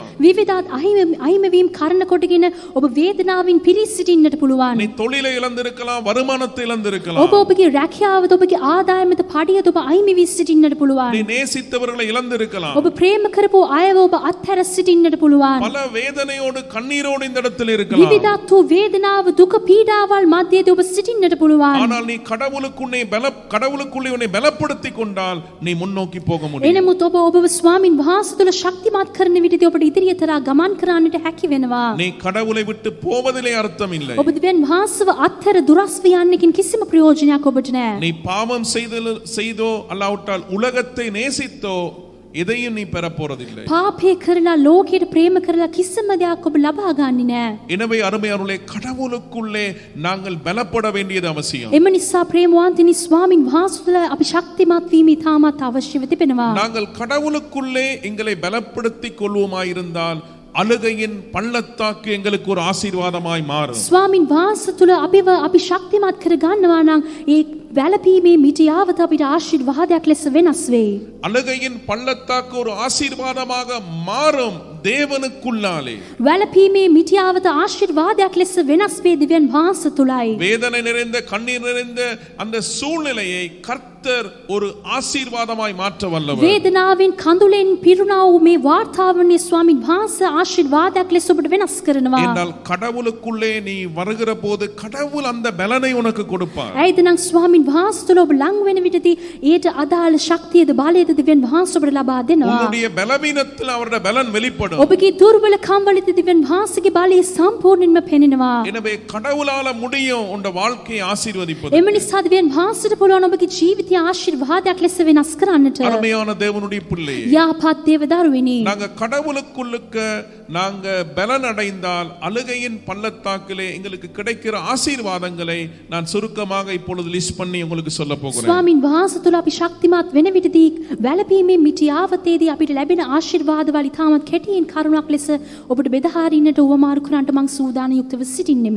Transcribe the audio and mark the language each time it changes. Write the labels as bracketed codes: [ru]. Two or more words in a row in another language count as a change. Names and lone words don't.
[si] විවිධත් අහිමිවීම කරන කොටගෙන ඔබ වේදනාවෙන් පිරී සිටින්නට පුළුවන්. [ta] நீ தொழிலை இழந்திருக்கலாம், வருமானத்தை இழந்திருக்கலாம். [si] ඔබ ඔබගේ රැකියාවද ඔබගේ ආදායමද පඩියද ඔබ අහිමි වී සිටින්නට [ta] நீ [si] පුළුවන්. [ta] நேசித்தவர்களை இழந்திருக்கலாம். [si] ඔබ ප්‍රේම කරපු අයව ඔබ අත්හැර සිටින්නට පුළුවන්. [ta] பல வேதனையோடு கண்ணீரோடு இந்த இடத்தில் இருக்கலாம். [si] විවිධත් වූ වේදනාව දුක පීඩාවල් මැදදී ඔබ සිටින්නට පුළුවන්. [ta] ஆனால் நீ கடவுளுக்குள்ளே உன்னை பலப்படுத்திக் கொண்டால் நீ முன்னோக்கி போக முடியும். [si] එනමුත් ඔබ ඔබව ස්වාමින් වහන්සේ තුළ ශක්තිමත් කරන විදිහට ඔබට ඉදිරියට ගමන් කරන්නට හැකි වෙනවා. [ta] நீ கடவுளை விட்டு போவதிலே அர்த்தம் இல்லை. [si] ඔබ දෙවියන් වහන්සේව අත්හැර දුරස් ව යන්නකින් කිසිම ප්‍රයෝජනයක් ඔබට නැහැ. [ta] நீ பாவம் செய்தோ அல்லாவிட்டால் உலகத்தை நேசித்தோ எதையும் நீ பெற போறதில்லை. [si] පාපේ කරලා ලෝකයට ප්‍රේම කරලා කිසිම දෙයක් ඔබ ලබා ගන්නේ නැහැ. [ta] எனவே அருமையானவர்களே, கடவுளுக்குள்ளே நாங்கள் பலப்பட வேண்டியது அவசியம். [si] එම නිසා ප්‍රේමවන්තනි ස්වාමින් වහන්සේ තුළ අපි ශක්තිමත් වීම ඉතාමත් අවශ්‍යව තිබෙනවා. [ta] நாங்கள் கடவுளுக்குள்ளே எங்களை பலப்படுத்திக் கொள்வோமாயிருந்தால் அழுகையின் பள்ளத்தாக்கு எங்களுக்கு ஒரு ஆசீர்வாதமாய் மாறும். [si] ස්වාමින් වහන්සේ තුළ අපි ශක්තිමත් කර ගන්නවා නම් ඒ වැළපීමේ මිටියාවත අපිට ආශිර්වාදයක් ලෙස වෙනස් වෙයි. [ta] அழுகையின் பள்ளத்தாக்கு ஒரு ஆசீர்வாதமாக மாறும் தேவனுக்குள்ளாலே. [si] වැළපීමේ මිටියාවත ආශිර්වාදයක් ලෙස වෙනස් වේ දෙවියන් වහන්සේ තුළයි. [ta] வேதனை நிறைந்த கண்ணீர் நிறைந்த அந்த சூழ்நிலையை கர்த்தர் ஒரு ஆசீர்வாதமாய் மாற்ற வல்லவர். [si] වේදනාවෙන් කඳුලෙන් පිරුණා වූ මේ වාර්තාවනේ ස්වාමින් වහන්සේ ආශිර්වාදයක් ලෙස ඔබට වෙනස් කරනවා. [ta] என்றால் கடவுளுக்குள்ளே நீ வருகிற போது கடவுள் அந்த பலனை உனக்கு கொடுப்பார். [si] ඇයිද නම් ස්වාමින් වහන්සේ තුළ ඔබ ලං වෙන විටදී ඊට අදාළ ශක්තියද බලයද දෙවියන් වහන්සේ ඔබට ලබා දෙනවා. [ta] உன்னுடைய பலவீனத்தில் அவருடைய பலன் வெளிப்படும். [si] ඔබගේ දුර්වලකම් වලදී දෙවියන් වහන්සේගේ බලය සම්පූර්ණයෙන්ම පෙනෙනවා. [ta] எனவே கடவுளால முடியும் உன்னுடைய வாழ்க்கையை ஆசீர்வதிப்பது. [si] එම නිසා දෙවියන් වහන්සේට පුළුවන් ඔබගේ ජීවිතය ආශිර්වාදයක් ලෙස වෙනස් කරන්නට. [ta] அருமையான தேவனுடைய பிள்ளையே, [si] යහපත් දේව දරුවෙනි, [ta] நாங்க கடவுளுக்குள்ளுக்க நாங்க பலன் அடைந்தால் அழுகையின் பள்ளத்தாக்கிலே எங்களுக்கு கிடைக்கிற ஆசீர்வாதங்களை நான் சுருக்கமாக இப்பொழுது லிஸ்ட் பண்ணி உங்களுக்கு சொல்ல போகிறேன். [si] ස්වාමින් වහන්සේ තුළ අපි ශක්තිමත් වෙන විටදී වැළපීමේ මිටියාවතේදී අපිට ලැබෙන ආශිර්වාදවල ඉතාමත් කෙටියෙන් කරුණක් ලෙස ඔබට බෙදාහරින්නට උවමාරු කරන්නට මං සූදානම් යුක්තව සිටින්නෙමි.